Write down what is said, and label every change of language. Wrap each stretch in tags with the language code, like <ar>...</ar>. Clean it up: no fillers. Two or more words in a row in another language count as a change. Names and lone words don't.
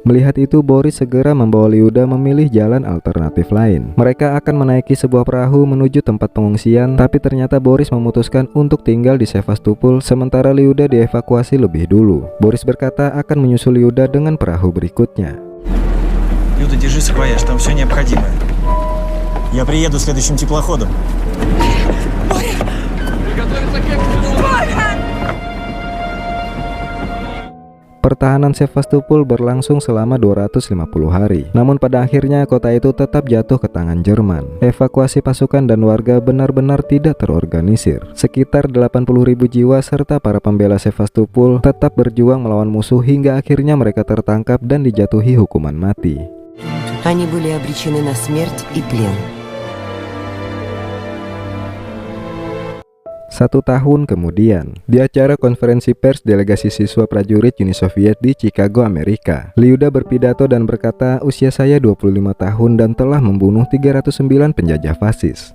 <id>Melihat itu, Boris segera membawa Lyuda memilih jalan alternatif lain. Mereka akan menaiki sebuah perahu menuju tempat pengungsian, tapi ternyata Boris memutuskan untuk tinggal di Sevastopol sementara Lyuda dievakuasi lebih dulu. Boris berkata akan menyusul Lyuda dengan perahu berikutnya.</id> <ru>Люда, держи саквояж, там все необходимое. Я приеду следующим теплоходом.</ru> <id>Pertahanan Sevastopol berlangsung selama 250 hari. Namun pada akhirnya kota itu tetap jatuh ke tangan Jerman. Evakuasi pasukan dan warga benar-benar tidak terorganisir. Sekitar 80.000 jiwa serta para pembela Sevastopol tetap berjuang melawan musuh hingga akhirnya mereka tertangkap dan dijatuhi hukuman mati.</id> <ru>Они были обречены на смерть и плен.</ru> <id>1 tahun kemudian, di acara konferensi pers delegasi siswa prajurit Uni Soviet di Chicago, Amerika, Lyuda berpidato dan berkata, usia saya 25 tahun dan telah membunuh 309 penjajah fasis.</id>